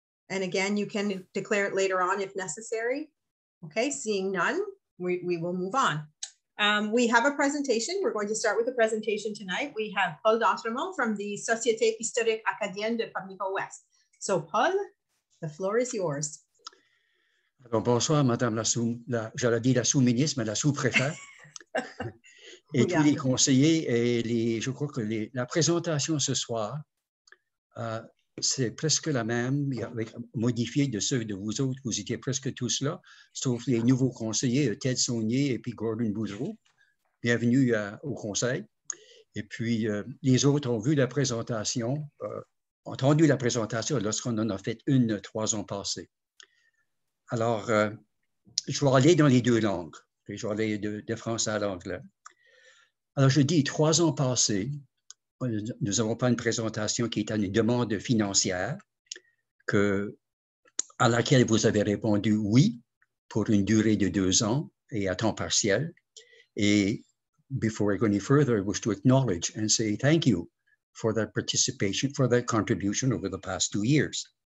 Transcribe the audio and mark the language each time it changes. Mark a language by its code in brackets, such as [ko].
[en] And again, you can declare it later on if necessary. Okay, seeing none, we will move on. We have a presentation. We're going to start with a presentation tonight. We have Paul Dantero from the Société historique acadienne de Pubnico-Ouest. So Paul, the floor is yours. [fr] Alors, bonsoir, Madame la sous-ministre, mais la sous-préfète, et tous les conseillers. Et je crois que la présentation ce soir, c'est presque la même, modifiée de ceux de vous autres. Vous étiez presque tous là, sauf les nouveaux conseillers, Ted Saunier et puis Gordon Boudreau. Bienvenue au conseil. Et puis, les autres ont vu la présentation, entendu la présentation lorsqu'on en a fait une 3 ans passés. Alors, je vais aller dans les deux langues. Je vais aller de français à l'anglais. Alors, je dis 3 ans passés, nous n'avons pas une présentation qui est à une demande financière à laquelle vous avez répondu oui pour une durée de 2 ans et à temps partiel. [en] Et before I go any further, I wish to acknowledge and say thank you for that participation, for that contribution over the past 2 years.